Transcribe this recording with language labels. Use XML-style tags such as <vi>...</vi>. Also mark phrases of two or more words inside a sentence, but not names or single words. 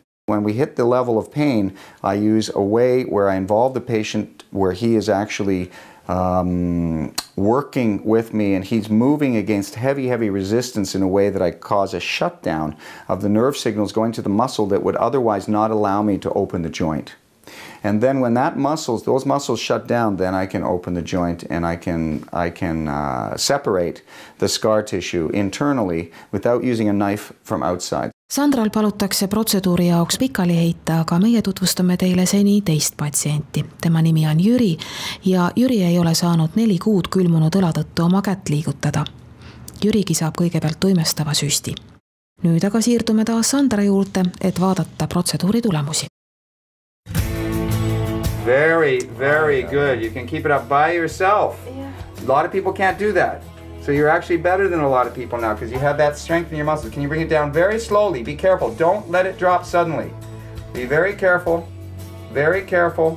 <en>When we hit the level of pain, I use a way where I involve the patient where he is actually working with me and he's moving against heavy resistance in a way that I cause a shutdown of the nerve signals going to the muscle that would otherwise not allow me to open the joint. And then when those muscles shut down, then I can open the joint and I can separate the scar tissue internally without using a knife from outside. Sandral palutakse protseduuri jaoks pikali heita, aga meie tutvustame teile seni teist patsienti. Tema nimi on Jüri ja Jüri ei ole saanud 4 kuud külmunud õla tõttu oma kätt liigutada. Jürigi saab kõigepealt tuimestava süsti. Nüüd aga siirdume taas Sandra juurde, et vaadata protseduuri tulemusi. Very good. You can keep it up by yourself. Yeah. A lot of people can't do that. So you're actually better than a lot of people now because you have that strength in your muscles. Can you bring it down very slowly? Be careful. Don't let it drop suddenly. Be very careful. Very careful.</en>